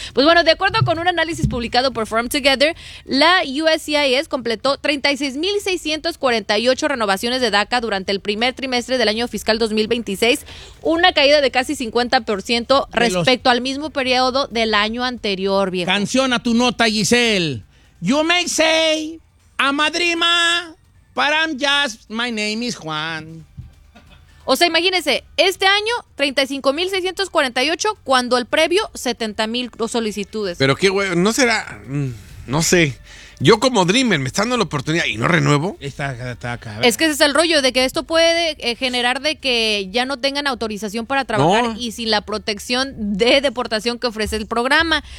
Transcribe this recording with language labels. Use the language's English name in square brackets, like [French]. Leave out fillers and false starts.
[Spanish] Pues bueno, de acuerdo con un análisis publicado por Forum Together, la USCIS completó 36,648 renovaciones de DACA durante el primer trimestre del año fiscal 2026, una caída de casi 50% respecto al mismo periodo del año anterior, viejo. Canción a tu nota, Giselle. [English] You may say, I'm a dreamer, but I'm just, my name is Juan. [Spanish] O sea, imagínense, este año 35,648 cuando el previo 70,000 solicitudes. Pero qué güey, no será, no sé. Yo como Dreamer, me está dando la oportunidad y no renuevo. Está acá. Es que ese es el rollo de que esto puede generar de que ya no tengan autorización para trabajar no. Y sin la protección de deportación que ofrece el programa.